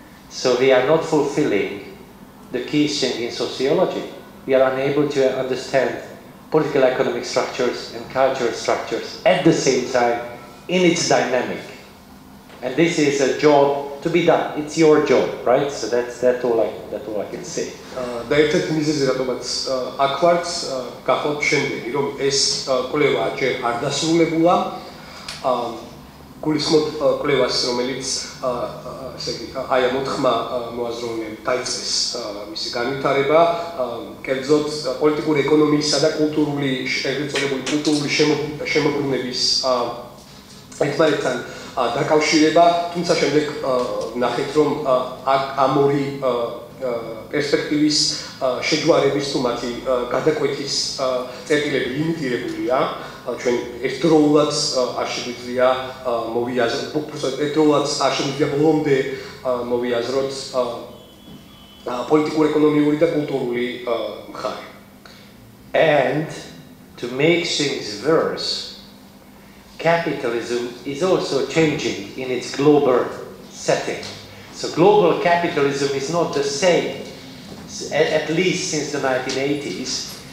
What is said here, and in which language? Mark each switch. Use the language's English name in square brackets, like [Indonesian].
[English] So we are not fulfilling the key thing in sociology. We are unable to understand political economic structures and cultural structures at the same time in its dynamic. And this is a job to be done. It's your job, right? So that's all I can say. [Georgian] და ერთ-ერთი მიზეზი რატომაც აქ ვართ გახლავთ შემდეგი, რომ ეს კვლევა ჯერ არ დასრულებულა. გულისხმობ კვლევას, რომელიც ესე იგი აი ამ 4-ხმა მოაზროვნემ დაიწყეს მისი განვითარება, კერძოდ პოლიტიკური ეკონომიისა და კულტურული, ეგრეთ წოდებული კულტურული შემოbrunების ერთმანეთთან დაკავშირება, თუმცა შემდეგ ნახეთ რომ ამ ორი პერსპექტივის შეჯვარების თუ მათი გადაკვეთის წერტილები ლიმიტირებულია. ჩვენ ერთდროულად არ შეგვიძლია მოვიაზროთ, ერთდროულად არ შეგვიძლია ბოლომდე მოვიაზროთ პოლიტიკურ-ეკონომიური და კულტურული მხარე. [English] And to make things worse, capitalism is also changing in its global setting. So global capitalism is not the same, at least since the 1980s.